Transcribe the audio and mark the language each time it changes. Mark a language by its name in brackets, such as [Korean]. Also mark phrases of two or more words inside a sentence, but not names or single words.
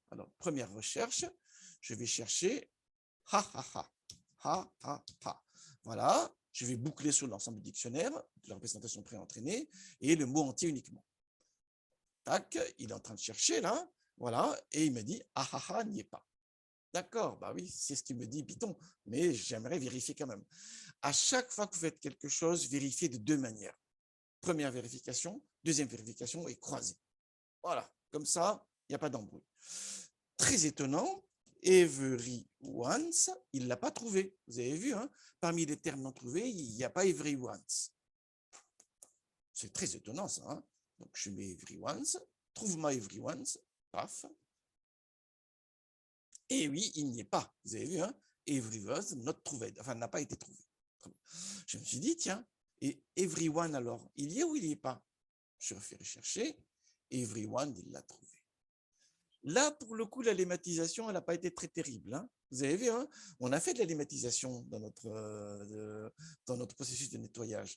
[French] Alors, première recherche, je vais chercher ha, ha, ha. Ha, ha, ha. Voilà, je vais boucler sur l'ensemble du dictionnaire de la représentation préentraînée et le mot entier uniquement. Tac, il est en train de chercher là, voilà, et il me dit ah, ha, ha, n'y est pas. D'accord, bah oui, c'est ce qu'il me dit Python, mais j'aimerais vérifier quand même. À chaque fois que vous faites quelque chose, vérifiez de deux manières. Première vérification, deuxième vérification et croisée. Voilà, comme ça, il n'y a pas d'embrouille. Très étonnant, everyone's, il ne l'a pas trouvé. Vous avez vu, parmi les termes non trouvés, il n'y a pas everyone's. C'est très étonnant ça. Donc je mets everyone's, trouve-moi everyone's, paf. Et oui, il n'y est pas. Vous avez vu, everyone's not trouvé, enfin n'a pas été trouvé. Je me suis dit, tiens, et everyone alors, il y est ou il n'y est pas? Je refais rechercher, everyone, il l'a trouvé. Là, pour le coup, la lématisation, elle n'a pas été très terrible. Vous avez vu, on a fait de la lématisation dans notre processus de nettoyage.